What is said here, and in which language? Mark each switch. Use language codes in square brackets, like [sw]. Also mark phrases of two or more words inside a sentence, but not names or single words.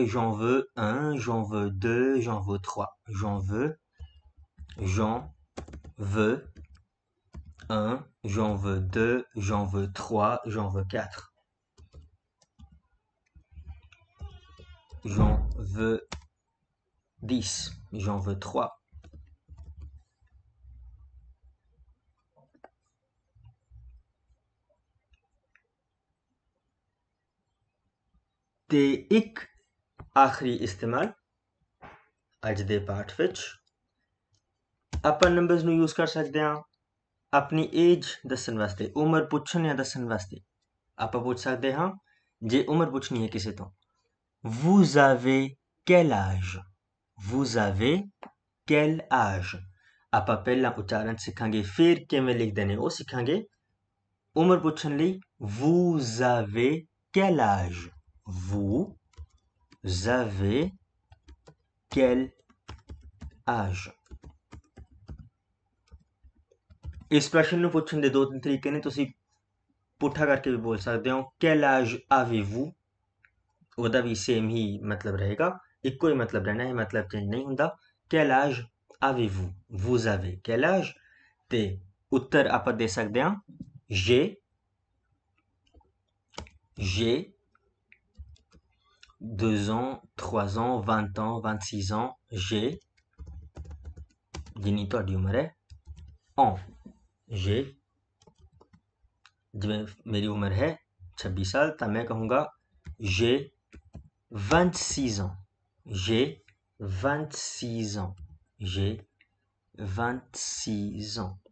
[fr] j'en veux 1, j'en veux 2, j'en veux 3, j'en veux 1, j'en veux 2, j'en veux 3, j'en veux 4, j'en veux 10, j'en veux 3, [pa] ਤੇ ਇੱਕ ਆਖਰੀ ਇਸਤੇਮਾਲ ਅੱਜ ਦੇ ਪਾਠ ਵਿੱਚ ਆਪਾਂ ਨੰਬਰਸ ਨੂੰ ਯੂਜ਼ ਕਰ ਸਕਦੇ ਹਾਂ ਆਪਣੀ ਏਜ ਦੱਸਣ ਵਾਸਤੇ, ਉਮਰ ਪੁੱਛਣ ਜਾਂ ਦੱਸਣ ਵਾਸਤੇ। ਆਪਾਂ ਪੁੱਛ ਸਕਦੇ ਹਾਂ, ਜੇ ਉਮਰ ਪੁੱਛਣੀ ਹੈ ਕਿਸੇ ਤੋਂ, [fr] vous avez quel âge? vous avez quel âge? [pa] ਆਪਾਂ ਪਹਿਲਾਂ ਉਚਾਰਨ ਸਿੱਖਾਂਗੇ, ਫਿਰ ਕਿਵੇਂ ਲਿਖਦੇ ਨੇ ਉਹ ਸਿੱਖਾਂਗੇ। ਉਮਰ ਪੁੱਛਣ ਲਈ [fr] vous avez quel âge? vous avez quel âge? [pa] ਇਸ ਪ੍ਰਸ਼ਨ ਨੂੰ ਪੁੱਛਣ ਦੇ 2-3 ਤਰੀਕੇ ਨੇ। ਤੁਸੀਂ ਪੁੱਠਾ ਕਰਕੇ ਵੀ ਬੋਲ ਸਕਦੇ ਹੋ, [fr] quel âge avez-vous? [pa] ਉਹਦਾ ਵੀ ਸੇਮ ਹੀ ਮਤਲਬ ਰਹੇਗਾ, ਇੱਕੋ ਹੀ ਮਤਲਬ ਰਹਿਣਾ ਹੈ, ਮਤਲਬ ਚੇਂਜ ਨਹੀਂ ਹੁੰਦਾ। [fr] quel âge avez-vous? vous avez quel âge? [pa] ਤੇ ਉੱਤਰ ਆਪਾਂ ਦੇ ਸਕਦੇ ਹਾਂ, [fr] j'ai 2 ans, 3 ans, 20 ans, 26 ans, j'ai [pa] ਜਿੰਨੀ ਤੁਹਾਡੀ ਉਮਰ ਹੈ, [fr] en j'ai [pa] ਜਿਵੇਂ ਮੇਰੀ ਉਮਰ ਹੈ 26 ਸਾਲ, ਤਾਂ ਮੈਂ ਕਹੂੰਗਾ [fr] j'ai 26 ans, j'ai 26 ans, j'ai 26 ans।